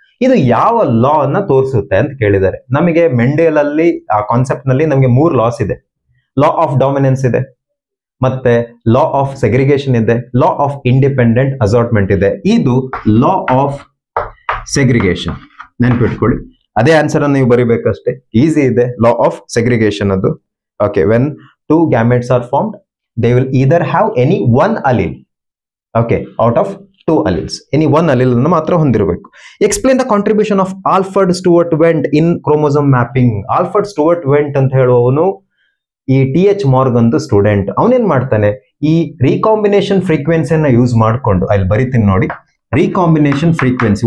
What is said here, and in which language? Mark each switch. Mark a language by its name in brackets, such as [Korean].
[Kannada] ಇದು ಯಾವ ಲಾ ಅನ್ನ ತೋರಿಸುತ್ತೆ ಅಂತ ಕೇಳಿದ್ದಾರೆ. ನಮಗೆ ಮೆಂಡೆಲ್ ಅಲ್ಲಿ ಆ ಕಾನ್ಸೆಪ್ಟ್ ನಲ್ಲಿ ನಮಗೆ 3 ಲಾಸ್ ಇದೆ. ಲಾ ಆಫ್ ಡಾಮಿನೆನ್ಸ್ ಇದೆ, ಮತ್ತೆ ಲಾ ಆಫ್ ಸೆಗ್ರಿಗೇಷನ್ ಇದೆ, ಲಾ ಆಫ್ ಇಂಡಿಪೆಂಡೆಂಟ್ ಅಸಾರ್ಟ್ಮೆಂಟ್ ಇದೆ. ಇದು ಲಾ ಆಫ್ ಸೆಗ್ರಿಗೇಷನ್. ನೆನ್ಪಿಟ್ಕೊಳ್ಳಿ, ಅದೇ ಆನ್ಸರ್ ಅನ್ನು ನೀವು ಬರಿಬೇಕಷ್ಟೇ, ಈಸಿ ಇದೆ. ಲಾ ಆಫ್ ಸೆಗ್ರಿಗೇಷನ್ ಅದು. [English] Okay, when 2 gametes are formed, they will either have any one allele, okay, out of 2 alleles. Any one allele [Kannada] ಅನ್ನು ಮಾತ್ರ ಹೊಂದಿರಬೇಕು. [English] Explain the contribution of Alfred Stewart Went in chromosome mapping. [Kannada] Alfred Stewart Went ಅಂತ ಹೇಳುವವನು ಈ TH Morgan student. ಅವನೇನ್ ಮಾಡ್ತಾನೆ, ಈ recombination ಫ್ರೀಕ್ವೆನ್ಸಿಯನ್ನ use ಮಾಡಿಕೊಂಡು, ಅಲ್ಲಿ ಬರಿತೀನಿ ನೋಡಿ, ರೀಕಾಂಬಿನೇಷನ್ ಫ್ರೀಕ್ವೆನ್ಸಿ.